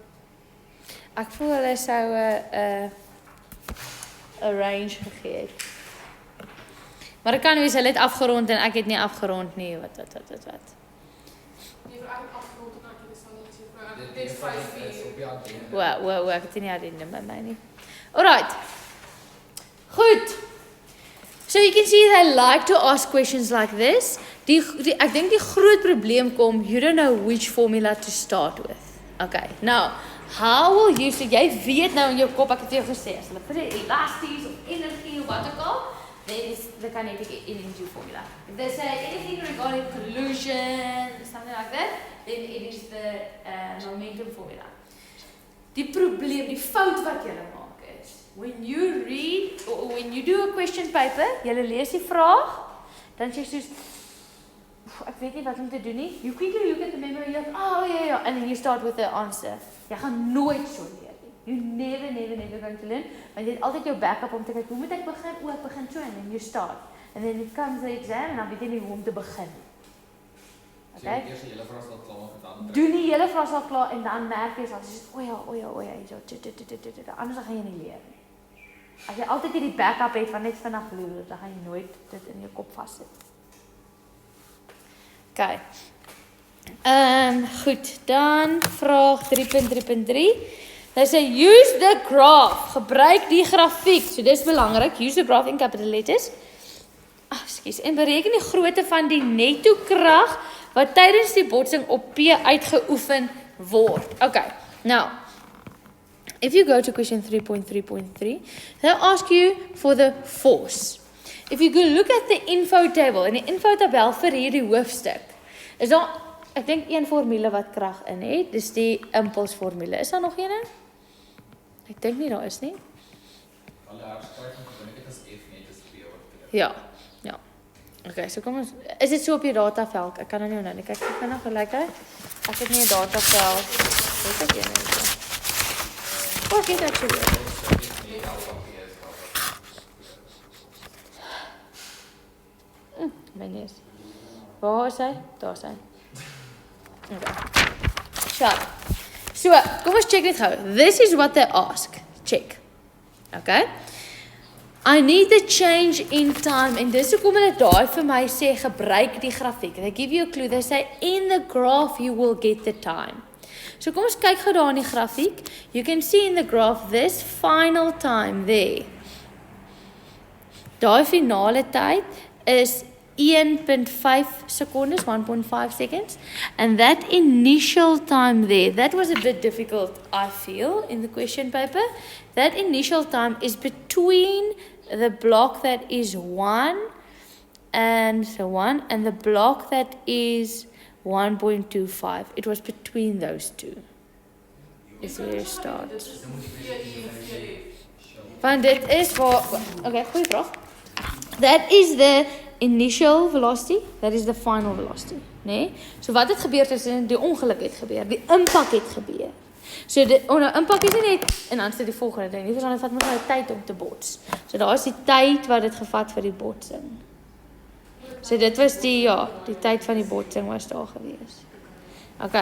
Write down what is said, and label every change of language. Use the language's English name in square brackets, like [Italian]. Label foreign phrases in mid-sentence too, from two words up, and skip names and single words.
[Afrikaans] Ek voel hulle sou 'n range gegee het. Maar dit kan wees hulle het afgerond en ek het nie afgerond nie. Wat. Nee, vir ek het afgerond en ek het dit sal net sê. Dit is 5-4. Wow, ek het nie herinner by my nie. Alright. Goed. [English] So you can see they like to ask questions like this. [Afrikaans] Ek dink die groot probleem kom, [English] you don't know which formula to start with. Okay, now, how will you, [Afrikaans] so jy weet nou in jou kop, ek het jou gesê, as hulle vir die elasties of energie of wat ook al, [English] then is the kinetic energy formula. If they say anything regarding collision, something like that, then it is the momentum formula. [Afrikaans] Die probleem, die fout wat jy maak is, [English] when you read, or when you do a question paper, [Afrikaans] jy lees die vraag, dan sê jy soos, ek weet nie wat om te doen nie, [English] you quickly look at the memo, you're like, oh yeah, and then you start with the answer. [Afrikaans] Jy gaan nooit so leer nie. [English] You never going to learn, [Afrikaans] want jy het altyd jou backup om te kyk, hoe moet ek begin? O, ek begin so, [English] and then you start. And then it comes the exam, [Afrikaans] en dan weet jy nie hoe om te begin. Okay? Eers die hele vraag klaar maak en dan Doen die hele vraag al klaar, en dan merk jy so, o ja, anders gaan jy nie leer nie. As jy altyd hierdie backup het van net vinnig loer, dan gaan jy nooit dit in jou kop vassit. Okay. Goed, dan vraag 3.3.3. [English] They say use the graph. [Afrikaans] Gebruik die grafiek. So dis belangrik. [English] Use the graph in capital letters. [Afrikaans] Ekskuus. En bereken die grootte van die netto krag wat tydens die botsing op P uitgeoefen word. Okay. [English] Now, if you go to question 3.3.3, they'll ask you for the force. If you go look at the info table, [Afrikaans] in die info tabel vir hierdie hoofstuk, is daar, ek dink een formule wat krag in het, dis die impulsformule. Is daar nog een? Ek dink nie daar is nie. alle herskryf en gewoonlik dit as F net as P wat Ja. Okay, so kom ons, is dit so op die datavel? Ek kan nou nie kyk ek vinnig gelyk uit. Ek het nie 'n datavel. Weet ek nie. O, ek het actually. My neus. Waar is hy? Daar is hy. Okay. So, kom ons check dit gou. [English] This is what they ask. Check. Okay? I need the change in time. [Afrikaans] En dis hoekom hulle daai vir my sê gebruik die grafiek. [English] They give you a clue. They say in the graph you will get the time. [Afrikaans] So kom ons kyk gou daar in die grafiek. [English] You can see in the graph this final time there. [Afrikaans] Daai finale tyd is 1.5 seconds, 1.5 seconds. [English] And that initial time there, that was a bit difficult, I feel, in the question paper. That initial time is between the block that is 1 and the block that is 1.25. It was between those two. Is where it starts. [Afrikaans] Want dit is waar, okay, goeie vraag. [English] That is the initial velocity, that is the final velocity, [Afrikaans] nee? So wat het gebeur tussen die ongeluk het gebeur, die impak het gebeur. So die impak is nie net, en dan is dit die volgende ding, nie verstaan, het vat moet nou tyd om te bots. So daar is die tyd wat het gevat vir die botsing. So dit was die tyd van die botsing was daar gewees.